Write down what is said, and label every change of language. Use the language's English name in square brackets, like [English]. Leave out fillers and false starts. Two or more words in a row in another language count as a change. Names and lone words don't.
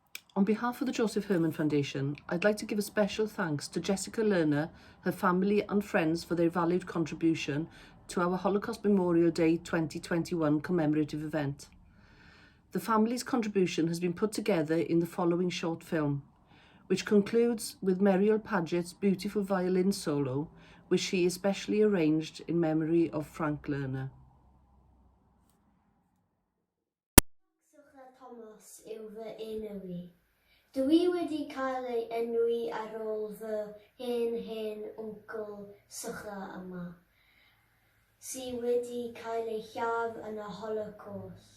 [English] On behalf of the Josef Herman Foundation, I'd like to give a special thanks to Jessica Learner, her family and friends for their valued contribution to our Holocaust Memorial Day 2021 commemorative event. The family's contribution has been put together in the following short film, which concludes with Muriel Paget's beautiful violin solo, which she especially arranged in memory of Frank Learner. [Welsh] Thomas yw fy enw i. Dwi wedi cael ei enwi ar ôl fy hen wncl sycha yma, sydd wedi cael ei lladd yn y Holocaust.